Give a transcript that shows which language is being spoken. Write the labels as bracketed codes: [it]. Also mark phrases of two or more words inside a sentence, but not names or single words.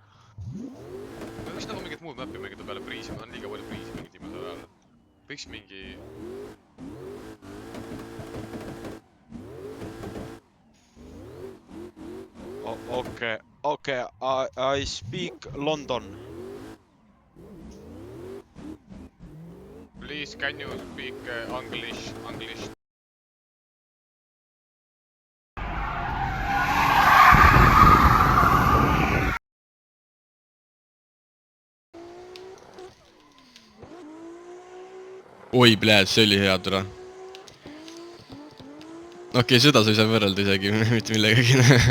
[et] Võiks nagu mingit muud mappi mängida peale priisi, ma on liiga palju priisi mingid viimasel ajal. Võiks mingi... [en] Okay, I speak London. Please, can you speak English? [et] Oi, pljääd, see oli hea türa. Okei, seda sa ei saa võrrelda isegi mitte millegagi.